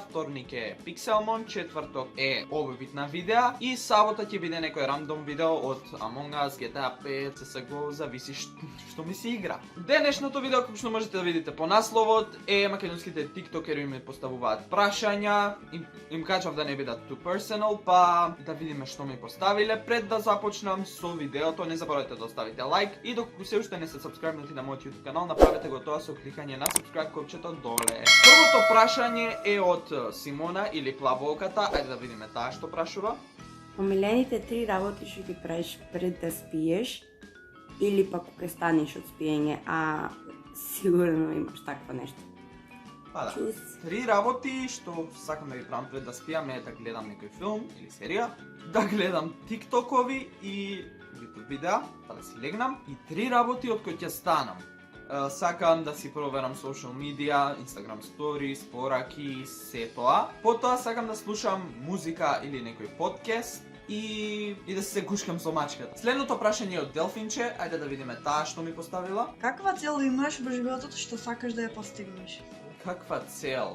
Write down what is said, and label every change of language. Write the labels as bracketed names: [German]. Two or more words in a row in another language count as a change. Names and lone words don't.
[Macedonian] Вторник е Pixelmon, четврток е овој вид на видеа и сабота ќе биде некој рандом видео од Among Us, GTA 5, CSGO, зависи што ми се игра. Денешното видео, како што можете да видите по насловот, е македонските тиктокери ми поставуваат прашања. Им кажав да не бидат [English] too personal, [Macedonian] па да видиме што ми поставиле. Пред да започнам со видеото, не заборавајте да оставите лайк и доколку се уште не сте сабскрайбнати на мојот YouTube канал, направете го тоа со кликање на subscribe копчето доле. Првото прашање е од Симона или Плаволката. Ајде да видиме таа што прашува. Омилените 3 работи што ги правиш пред да спиеш или пак кога станеш од спиење, а сигурно имаш такво нешто. Па да. 3 работи што сакам да ги правам пред да спијам е да гледам некој филм или серија, да гледам тиктокови и YouTube видеа, па да си легнам, и 3 работи од кои ќе станам. Сакам да си проверам [English] social media, Instagram stories, [Macedonian] пораки, се тоа. Потоа сакам да слушам музика или некој подкаст и да се гушкам со мачката. Следното прашање е од Делфинче, ајде да видиме таа што ми поставила. Каква цел имаш во животот што сакаш да ја постигнеш? Каква цел?